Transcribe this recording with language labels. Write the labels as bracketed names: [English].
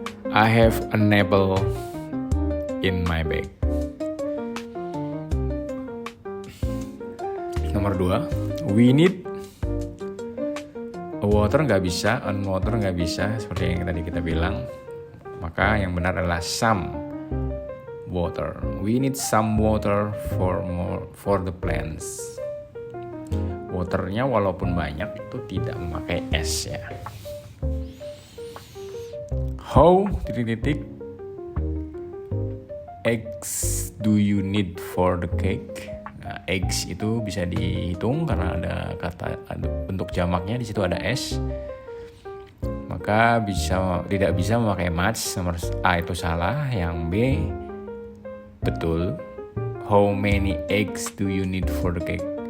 [English] I have an apple in my bag. [Indonesian] Nomor 2, [English] we need a water [Indonesian] nggak bisa, [English] an water [Indonesian] nggak bisa, seperti yang tadi kita bilang. Maka yang benar adalah some water. [English] We need some water for the plants. [Indonesian] Waternya walaupun banyak itu tidak memakai S ya. [English] How eggs do you need for the cake? [Indonesian] Nah, eggs itu bisa dihitung karena ada bentuk jamaknya, di situ ada S. Maka tidak bisa memakai much. Nomor A itu salah, yang B betul. [English] How many eggs do you need for the cake?